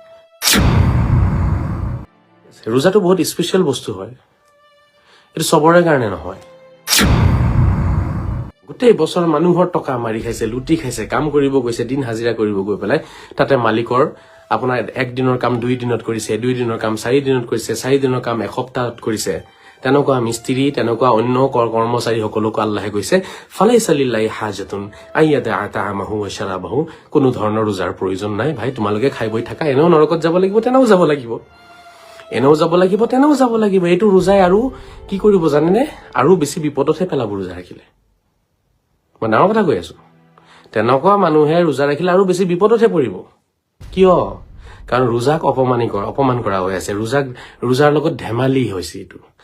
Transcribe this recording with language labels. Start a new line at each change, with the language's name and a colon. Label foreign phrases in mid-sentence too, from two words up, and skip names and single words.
Assamese: ৰোজাটো বহুত স্পেশাল বস্তু হয় এটো সবৰে কাৰণে নহয় গোটেই বছৰ মানুহৰ টকা মাৰি খাইছে লুটি খাইছে কাম কৰিব গৈছে দিন হাজিৰা কৰিব গৈ পেলাই তাতে মালিকৰ আপোনাৰ এক দিনৰ কাম 2 দিনত কৰিছে 2 দিনৰ কাম 4 দিনত কৰিছে 4 দিনৰ কাম এসপ্তাহত কৰিছে তেনেকুৱা মিস্ত্ৰী তেনেকুৱা অন্য কৰ্মচাৰী সকলক আল্লাহে কৈছে
Arabic: فليس لله حاجة أن يدع طعامه وشرابه
Assamese: কোনো ধৰণৰ ৰোজাৰ প্ৰয়োজন নাই ভাই তোমালোকে খাই বৈ থাকা এনেও নৰকত যাব লাগিব তেনাও যাব লাগিব তেনাও যাব লাগিব এইটো ৰোজাই আৰু কি কৰিব জানেনে আৰু বেছি বিপদতহে পেলাব ৰোজা ৰাখিলে মই ডাঙৰ কথা কৈ আছো তেনেকুৱা মানুহে ৰোজা ৰাখিলে আৰু বেছি বিপদতহে পৰিব কিয় কাৰণ ৰোজাক অপমান কৰা হৈ আছে ৰোজাৰ লগত ধেমালি হৈছে এইটো